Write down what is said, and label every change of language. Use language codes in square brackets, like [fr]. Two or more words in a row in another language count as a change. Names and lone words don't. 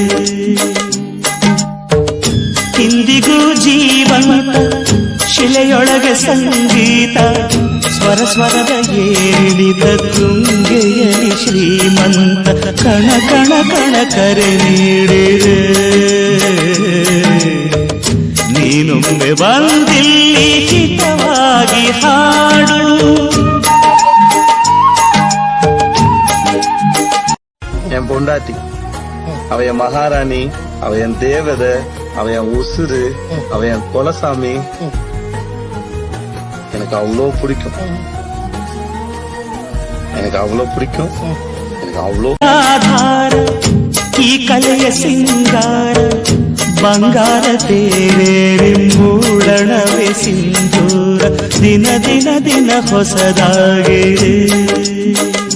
[kn] ಇಂದಿಗೂ ಜೀವಂತ ಶಿಲೆಯೊಳಗೆ ಸಂಗೀತ ಸ್ವರ ಸ್ವರದ ಏರಿಳಿದ ತುಂಗೆಯಲಿ ಶ್ರೀಮಂತ ಕಣ ಕಣ ಕಣ ಕರೆ ನೀಡಿದೆ ನೀನೊಮ್ಮೆ ಬಂದಿಲ್ಲಿ ಹಿತವಾಗಿ ಹಾಡು [ta] என் பொண்டாட்டி அவ என் மகாராணி அவ என் தேவதை அவ என் உசுறு அவ என் குலசாமி எனக்கு அவ்வளோ பிடிக்கும் எனக்கு அவ்வளோ பிடிக்கும் எனக்கு அவ்வளோ [kn] ಆಧಾರ ಈ ಕಲೆಯ ಸಿಂಗಾರ ಬಂಗಾರ ತೇರೇರಿ ಮೂಡಣವೇ ಸಿಂಧೂರ ದಿನ ದಿನ ದಿನ ಹೊಸದಾಗಿದೆ